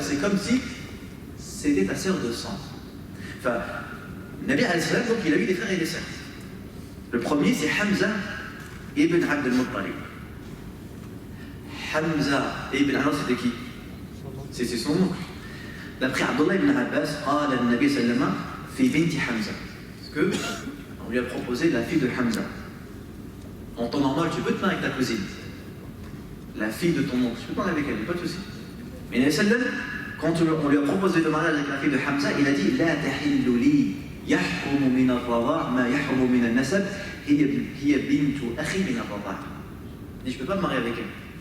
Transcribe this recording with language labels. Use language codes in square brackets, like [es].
[fr] C'est comme si c'était ta sœur de sang. Enfin, Nabi [ar] alayhi salam, [fr] donc il a eu des frères et des sœurs. Le premier, c'est Hamza ibn Abd al-Muttalib. Hamza ibn, alors c'était qui? C'était son oncle. D'après Abdullah ibn Abbas, [ar] قال النبي صلى الله عليه وسلم في بنت حمزة. [fr] Parce que on lui a proposé la fille de Hamza. En temps normal, tu peux te marier avec ta cousine. La fille de ton oncle, tu peux te marier avec elle, pas de souci. Mais Nabi sallam, quand on lui a proposé de mariage avec la fille de Hamza, il a dit [ar] لا تحل لي يحرم من الرضاع [fr] ما يحرم من النسب هي بنت أخي من الرضاع. Il dit je peux pas me marier avec elle.